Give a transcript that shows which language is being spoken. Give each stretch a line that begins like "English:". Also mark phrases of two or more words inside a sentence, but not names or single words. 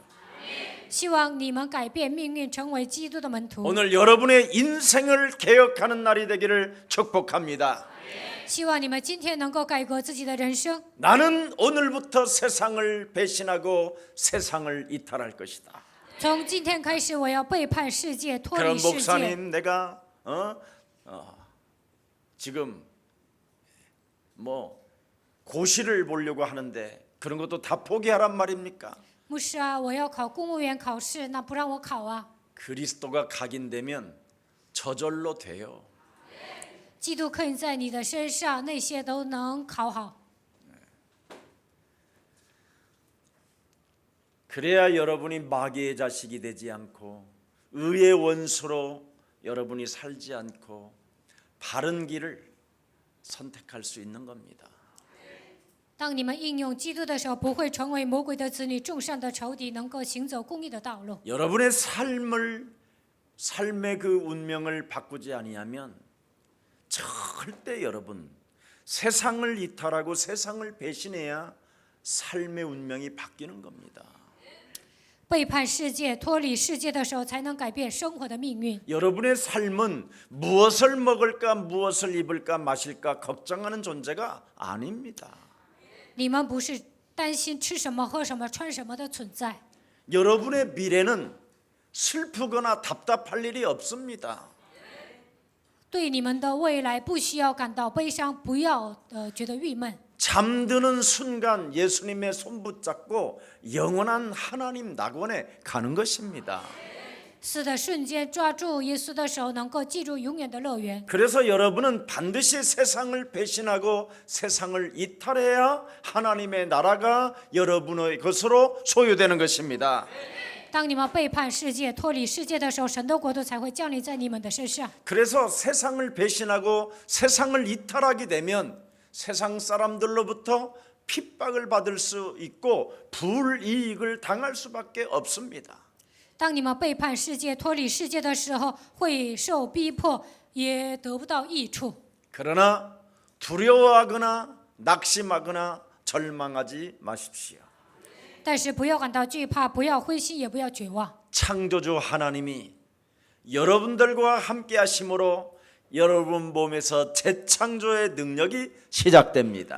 Chinese: 希望你们改变命运，成为基督的门徒。
Korean: 오늘 여러분의 인생을 개혁하는 날이 되기를 축복합니다.
Chinese: 希望你们今天能够改革自己的人生。
Korean: 나는 오늘부터 세상을 배신하고 세상을 이탈할 것이다.
Chinese: 从今天开始，我要背叛世界，脱
Korean: 그럼
Chinese: 离世界。
Korean: 목사님 내가 지금 뭐 고시를 보려고 하는데 그런 것도 다 포기하란 말입니까?
Chinese: 牧师啊，我要考公务员考试，那不让我考啊？
Korean: 그리스도가 각인되면 저절로 돼요.
Chinese: 基督刻印在你的身上，那些都能考好。
Korean: 그래야 여러분이 마귀의 자식이 되지 않고 의의 원수로 여러분이 살지 않고 바른 길을 선택할 수 있는 겁니다.
Chinese: 当你们应用基督的时候，不会成为魔鬼的子女，众善的仇敌，能够行走公义的道路。
Korean: 여러분의 삶의 그 운명을 바꾸지 아니하면 절대 여러분 세상을 이탈하고 세상을 배신해야 삶의 운명이 바뀌는 겁니다.
Chinese: 背叛世界、脱离世界的时候，才能改变生活的命运。
Korean: 여러분의 삶은 무엇을 먹을까, 무엇을 입을까, 마실까 걱정하는 존재가 아닙니다.
Chinese: 你们不是担心吃什么、喝什么、穿什么的存在。
Korean: 여러분의 미래는 슬프거나 답답할 일이 없습니다.
Chinese: 对你们的未来不需要感到悲伤，不要觉得郁闷。
Korean: 잠드는 순간 예수님의 손 붙잡고 영원한 하나님 낙원에 가는 것입니다.
Chinese: 死的瞬间抓住耶稣的手，能够进入永远的乐园。
Korean: 그래서 여러분은 반드시 세상을 배신하고 세상을 이탈해야 하나님의 나라가 여러분의 것으로 소유되는 것입니다.
Chinese: 当你们背叛世界、脱离世界的时候，神的国度才会降临在你们的身上。
Korean: 그래서 세상을 배신하고 세상을 이탈하게 되면 세상 사람들로부터 핍박을 받을 수 있고 불이익을 당할 수밖에 없습니다.
Chinese: 当你们背叛世界、脱离世界的时候，会受逼迫，也得不到益处。
Korean: 그러나 두려워하거나 낙심하거나 절망하지 마십시오.
Chinese: 但是不要感到惧怕，不要灰心，也不要绝望。
Korean: 창조주 하나님이 여러분들과 함께 하심으로 여러분 몸에서 재창조의 능력이 시작됩니다.